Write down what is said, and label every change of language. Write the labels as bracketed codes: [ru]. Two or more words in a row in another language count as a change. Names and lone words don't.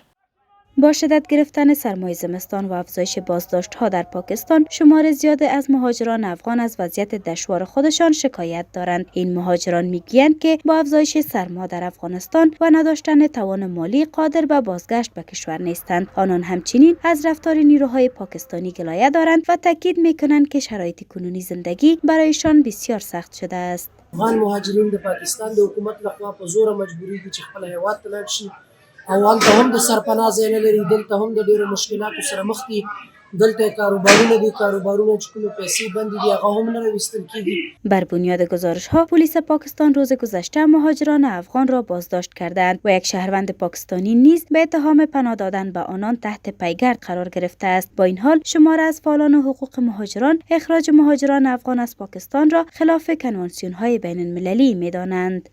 [fa] با شدت گرفتن سرمای زمستان و افزایش بازداشت‌ها در پاکستان شمار زیاد از مهاجران افغان از وضعیت دشوار خودشان شکایت دارند. این مهاجران میگویند که با افزایش سرما در افغانستان و نداشتن توان مالی قادر به بازگشت به کشور نیستند. آنان همچنین از رفتار نیروهای پاکستانی گلایه دارند و تاکید میکنند که شرایط کنونی زندگی برایشان بسیار سخت شده است. [ps] افغان مهاجرین د پاکستان د حکومت لخوا په زور مجبوری دي چې خپل هیواد ته لاړ شي او هلته هم د سرپناه ځای نه لري، دلته هم د ډېرو مشکلاتو سره مخ دي. دلته کاروبارونه دي، کاروبارونه چې کومې پیسې بندې دي هغه هم نه راویستل کېږي. [fa] بر بنیاد گزارش‌ها پلیس پاکستان روز گذشته مهاجران افغان را بازداشت کردند و یک شهروند پاکستانی نیز به اتهام پناه دادن به آنان تحت پیگرد قرار گرفته است. با این حال شمار از فعالان حقوق مهاجران اخراج مهاجران افغان از پاکستان را خلاف کنوانسیون‌های بین المللی می‌دانند.